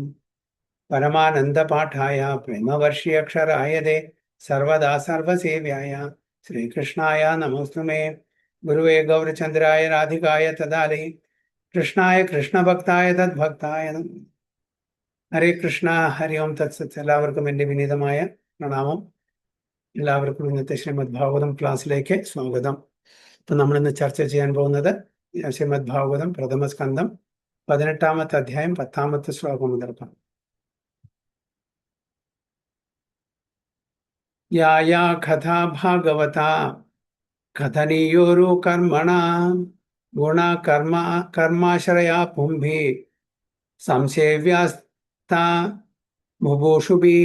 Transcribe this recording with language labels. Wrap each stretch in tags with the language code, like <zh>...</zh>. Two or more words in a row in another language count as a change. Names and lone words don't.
<sa>परमानंद पाठाय प्रेमवर्षि अक्षराय दे सर्वदा सर्वसेव्याय श्रीकृष्णाय नमोस्तुमे। गुरुवे गौरचंद्राय राधिकाय तदालि कृष्णाय कृष्णभक्ताय तद्भक्ताय नमः। ഹരേ കൃഷ്ണ ഹരി ഓം തത്സത്ത്.</sa> <ml>എല്ലാവർക്കും എൻ്റെ വിനീതമായ പ്രണാമം. എല്ലാവർക്കും ഇന്നത്തെ ശ്രീമദ് ഭാഗവതം ക്ലാസ്സിലേക്ക് സ്വാഗതം. ഇപ്പം നമ്മളിന്ന് ചർച്ച ചെയ്യാൻ പോകുന്നത് ശ്രീമദ് ഭാഗവതം പ്രഥമ സ്കന്ധം 18-ാമത്തെ അധ്യായം 10-ാമത്തെ ശ്ലോകം മുതൽക്കാം.</ml> <sa>യാ യാ കഥാ ഭാഗവത കഥനീയോരു കർമ്മണ ഗുണ കർമാശ്രയാ പുംഭി സംശയവ്യാസ്താ മുഭൂഷുഭി.</sa>